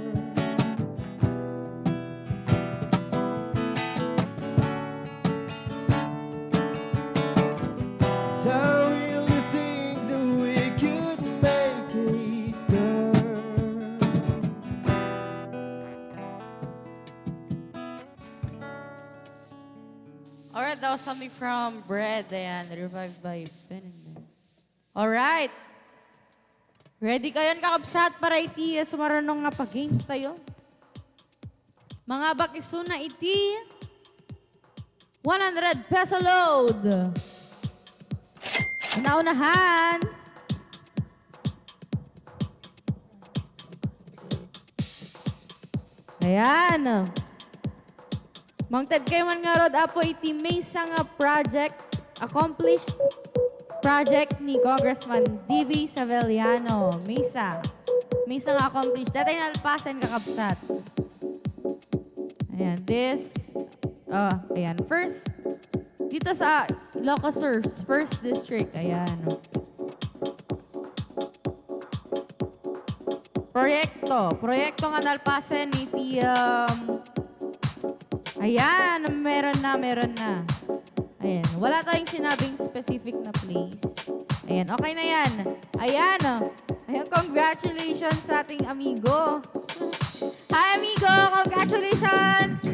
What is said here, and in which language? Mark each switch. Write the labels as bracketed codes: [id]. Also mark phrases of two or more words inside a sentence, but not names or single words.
[en] 'Cause I really think that we could make it, girl. Alright, that was something from Bread. Ayan, revived by Ben and Ben. [ilo] Alright. Ready kayo kakabsat para iti sumaranong nga pa-games tayo? Mga bakisuna iti 100 peso load. Unaunahan. Ayan. Mangtad kayo man nga rod apo iti may nga project, [en] accomplished project [ilo] ni Congressman D.V. Saveliano. Misa nga accomplished. Datay nalpasan kakabsat. Ayan, ayan. [tl] First, dito sa Ilocos First District. Ayan. [ilo] Proyekto nga nalpasan iti, [tl] ayan, meron na. Ayan, wala tayong sinabing specific na place. Ayan, okay na yan. Ayan, congratulations sa ating amigo. [en] Hi, amigo! Congratulations!